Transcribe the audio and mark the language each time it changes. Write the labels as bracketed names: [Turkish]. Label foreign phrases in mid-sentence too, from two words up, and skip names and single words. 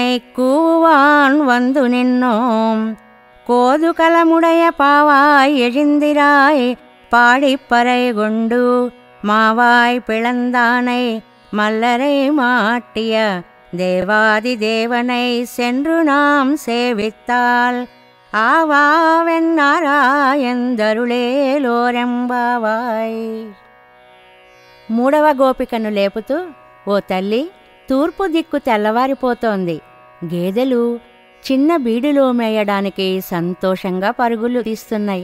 [Tamil] கூவான் வந்து நின்னோம் கோதுகலமுடைய பாவாய் எழுந்திராய் பாடிப்பறை கொண்டு மாவாய் பிளந்தானை மல்லரை மாட்டிய தேவாதி தேவனை சென்று நாம் சேவித்தால் ఆవావెన్నారాయందరుళేలోరెంబావాయ్. [Telugu] మూడవ గోపికను లేపుతూ, ఓ తల్లి, తూర్పు దిక్కు తెల్లవారిపోతోంది. గేదెలు చిన్న బీడులో మేయడానికి సంతోషంగా పరుగులు తీస్తున్నాయి.